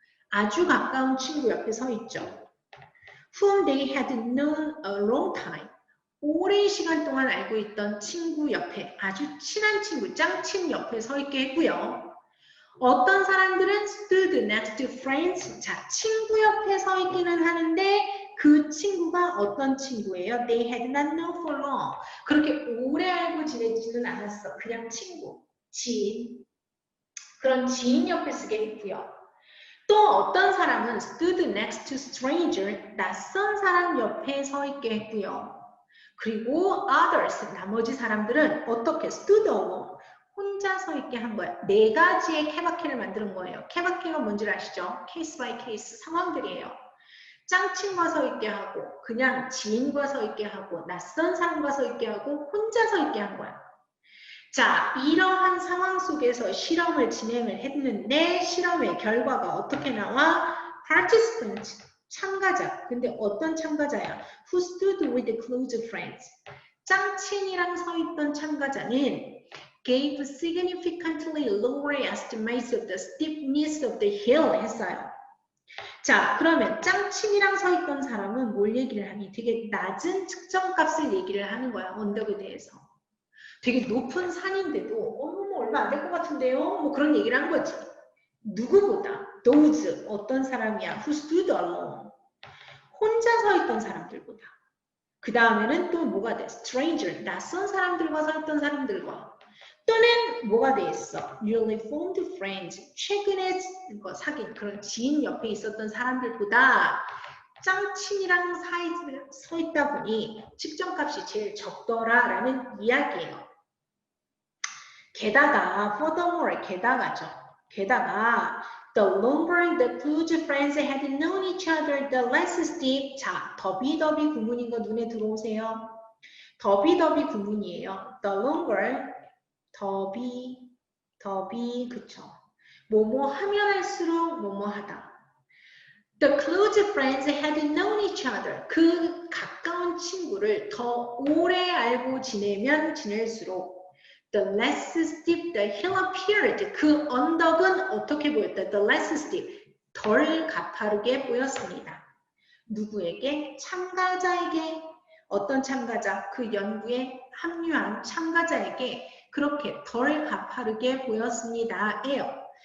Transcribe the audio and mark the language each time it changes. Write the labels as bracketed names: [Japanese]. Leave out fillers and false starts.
[Korean] 아주 가까운 친구 옆에 서 있죠. [English] Whom they had known a long time. [Korean] 오랜 시간 동안 알고 있던 친구 옆에, 아주 친한 친구, 짱친 옆에 서 있게 했고요. 어떤 사람들은 [English] stood next to friends. [Korean] 자, 친구 옆에 서 있기는 하는데 그 친구가 어떤 친구예요? [English] They had not known for long. [Korean] 그렇게 오래 알고 지내지는 않았어. 그냥 친구, 지인. 그런 지인 옆에 쓰게 했고요. 또 어떤 사람은 [English] stood next to stranger. [Korean] 낯선 사람 옆에 서 있게 했고요. 그리고 others, 나머지 사람들은 어떻게 [English] stood alone. [Korean] 혼자 서 있게 한 거야. 네 가지의 케바케를 만드는 거예요. 케바케가 뭔지 아시죠? 케이스 바이 케이스 상황들이에요. 짱친과 서 있게 하고, 그냥 지인과 서 있게 하고, 낯선 사람과 서 있게 하고, 혼자 서 있게 한 거야. 자, 이러한 상황 속에서 실험을 진행을 했는데 실험의 결과가 어떻게 나와? Participant, 참가자. 근데 어떤 참가자야? [English] Who stood with close friends. [Korean] 짱친이랑 서 있던 참가자는 [English] gave significantly lower estimates of the steepness of the hill [Korean] 했어요. 자, 그러면 짱친이랑 서 있던 사람은 뭘 얘기를 하니? 되게 낮은 측정값을 얘기를 하는 거야, 언덕에 대해서. 되게 높은 산인데도 얼마 안 될 것 같은데요? 뭐 그런 얘기를 한 거지. 누구보다? those, 어떤 사람이야? [English] Who stood alone. [Korean] 혼자 서 있던 사람들보다. 그 다음에는 또 뭐가 돼? stranger, 낯선 사람들과 서 있던 사람들과. 또는 뭐가 돼 있어? [English] newly formed friends, [Korean] 최근에 사귄 그런 지인 옆에 있었던 사람들보다 짱친이랑 서 있다 보니 측정값이 제일 적더라라는 이야기예요. 게다가 furthermore, 게다가 [English] The longer the close friends had known each other, the less steep. [Korean] 자, 더비더비 구문인 거 눈에 들어오세요. 더비더비 구문이에요. The longer, 더비, 그쵸. 뭐뭐 하면 할수록 뭐뭐 하다. [English] The close friends had known each other. [Korean] 그 가까운 친구를 더 오래 알고 지내면 지낼수록 [English] the less steep the hill appeared. [Korean] 그 언덕은 어떻게 보였다? [English] The less steep. [Korean] 덜 가파르게 보였습니다. 누구에게? 참가자에게. 어떤 참가자? 그 연구에 합류한 참가자에게 그렇게 덜 가파르게 보였습니다. 예요.